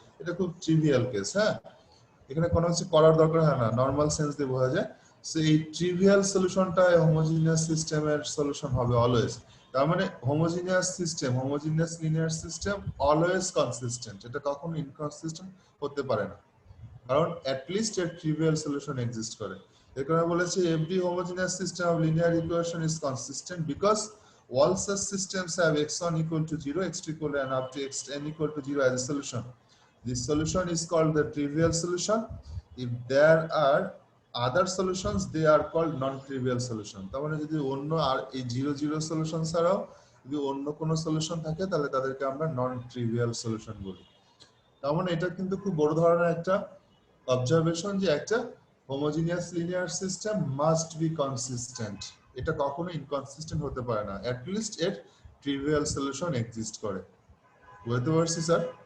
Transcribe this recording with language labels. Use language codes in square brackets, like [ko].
[bn] এটা খুব trivial case, হ্যাঁ এখানে কোনো কিছু করার দরকার হয় না, নরমাল সেন্স দিয়ে বোঝা যায়। সো এই ট্রিভিয়াল সলিউশনটা হোমোজিনিয়াস সিস্টেমের সলিউশন হবে অলওয়েজ। তার মানে homogeneous system, homogeneous linear system always consistent, এটা কখনো ইনকনসিস্টেন্ট হতে পারে না, কারণ [en] at least a trivial solution exists [bn] করে। এর কারণে বলেছি [en] every homogeneous system of linear equation is consistent because all such systems have x1 equal to 0, x2 equal to and up to xn equal to 0 as a solution. This solution is called the trivial solution. If there are other solutions they are called non-trivial solution। [bn] তার মানে যদি অন্য আর এই 0 0 solution ছাড়াও যদি অন্য কোনো solution থাকে তাহলে তাদেরকে আমরা non-trivial solution বলি। তার মানে এটা কিন্তু খুব বড় ধরনের একটা অবজারভেশন যে একটা homogeneous linear system must be consistent, এটা কখনো ইনকনসিস্টেন্ট হতে পারে না, অ্যাট লিস্ট এর ট্রিভিয়াল সলিউশন এক্সিস্ট করে। বুঝতে পারছি স্যার?